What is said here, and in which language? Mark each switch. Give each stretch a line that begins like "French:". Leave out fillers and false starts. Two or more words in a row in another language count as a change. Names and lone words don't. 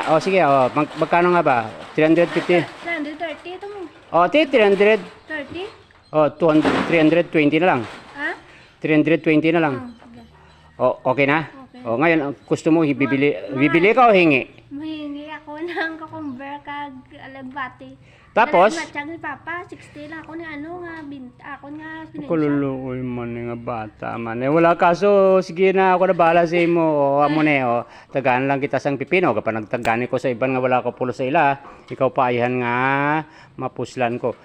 Filipino: O sige, magkano nga ba? 350? 330 ito mo. O, 300. 30? O, 320 na lang. Ha? 320 na lang. Sige. O, okay na? Okay. O, ngayon, gusto mo bibili ka o hingi?
Hiligaynon: Mahingi ako ng cucumber kag alagbati.
Filipino: Tapos?
Hiligaynon: Matiyag ni Papa, 60 lang ako ni ako nga pinensya. Kululuoy man nga bata man. Wala kaso, sige na ako na bahala sa imo. O, amo na tagaan lang kita sang pipino. Kapag nagtagani ko sa iban nga wala ko pulo sa ila, ikaw pa ayhan nga mapuslan ko.